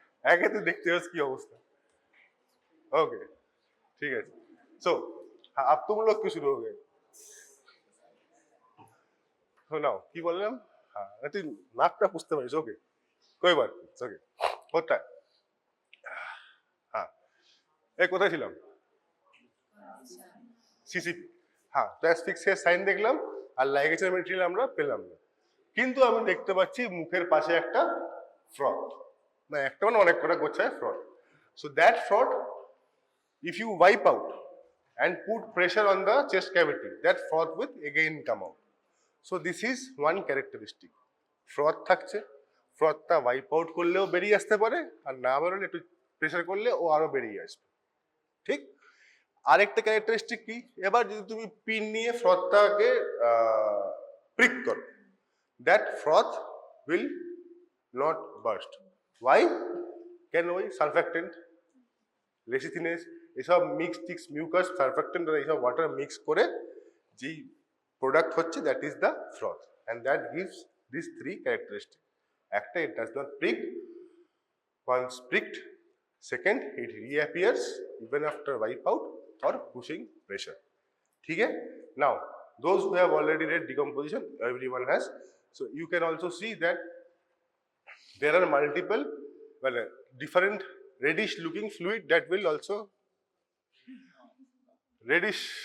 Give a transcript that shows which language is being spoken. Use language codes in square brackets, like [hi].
[hi] आगे तो देखते हो उसकी अवस्था। ओके, ठीक है। सो अब तुम लोग क्यों शुरू हो गए? सुनाओ की बोल रहे हम? हाँ तुम नाकटा पूछते भाई, ओके कोई बात नहीं, ओके होता है। हाँ एक [bn] কোথায় ছিলাম? সিসিপি, হ্যাঁ, তো অ্যাসফিক্সিয়ার সাইন দেখলাম আর লাইগেচার মেটেরিয়াল আমরা পেলাম না, কিন্তু আমি দেখতে পাচ্ছি মুখের পাশে একটা ফ্রথ, না একটা মানে অনেক কটা গোছায় froth. [en] So that froth, if you wipe out and put pressure on the chest cavity, that froth will again come out. So this is one characteristic. [bn] Froth থাকছে, ফ্রথটা ওয়াইপ আউট করলেও বেরিয়ে আসতে পারে, আর না বেরোলে একটু প্রেসার করলে ও আরো বেরিয়ে আসবে। ঠিক, আরেকটা ক্যারেক্টারিস্টিক কি, এবার যদি তুমি পিন নিয়ে ফ্রথটাকে প্রিক করো, [en] That froth will not burst. Why? [bn] কেন? ওই সারফ্যাক্টেন্ট, লেসিথিনেস, এসব মিক্স টিক্স মিউকাস সারফ্যাক্টেন্ট এইসব ওয়াটার মিক্স করে যেই প্রোডাক্ট হচ্ছে, [en] That is the froth, and that gives this three characteristic. একটা, it does not prick, once pricked; second, it reappears even after wipe out or pushing pressure. [hi] ठीक है? [en] Now, those who have already read decomposition, everyone has. So you can also see that there are multiple, well, different reddish-looking fluid that will also reddish.